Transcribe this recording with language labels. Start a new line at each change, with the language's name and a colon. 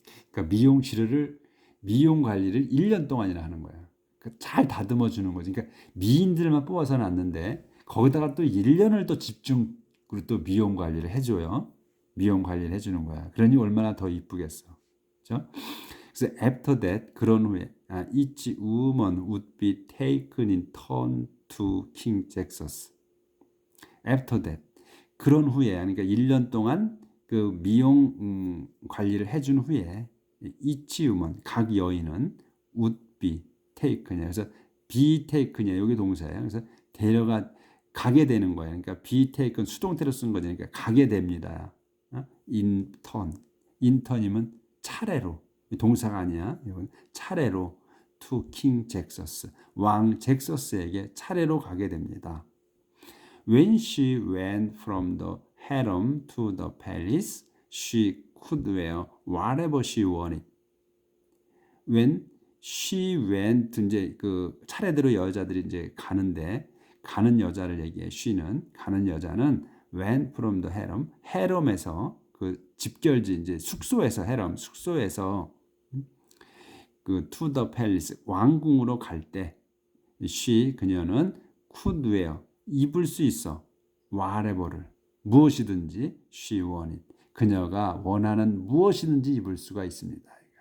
Korean: 그러니까 미용 관리를 1년 동안이나 하는 거야. 잘 다듬어 주는 거지. 그러니까 미인들만 뽑아서 놨는데 거기다가 또 1년을 또 집중으로 또 미용 관리를 해줘요. 미용 관리를 해주는 거야. 그러니 얼마나 더 이쁘겠어. 그렇죠? 그래서
English: after that,
Korean: 그런 후에
English: each woman would be taken in turn to King Jaxus. After that,
Korean: 그런 후에, 그러니까 1년 동안 그 미용 관리를 해준 후에
English: each woman,
Korean: 각 여인은
English: would be taken
Korean: 이야. 그래서
English: be taken
Korean: 이야. 여기 동사예요. 그래서 가게 되는 거예요. 그러니까
English: be taken
Korean: 수동태로 쓴 거니까 가게 됩니다.
English: in turn. in turn
Korean: 이면 차례로. 동사가 아니야. 이건 차례로
English: to King Jaxus.
Korean: 왕 잭서스에게 차례로 가게 됩니다.
English: When she went from the harem to the palace, she could wear whatever she wanted.
Korean: When she went, 이제 그 차례대로 여자들이 이제 가는 여자를 얘기해.
English: she
Korean: 는 가는 여자는
English: went from the harem,
Korean: harem에서 그 집결지 이제 숙소에서 숙소에서 그
English: to the palace
Korean: 왕궁으로 갈 때 그녀는
English: could wear
Korean: 입을 수 있어 whatever를 무엇이든지
English: she wanted
Korean: 그녀가 원하는 무엇이든지 입을 수가 있습니다.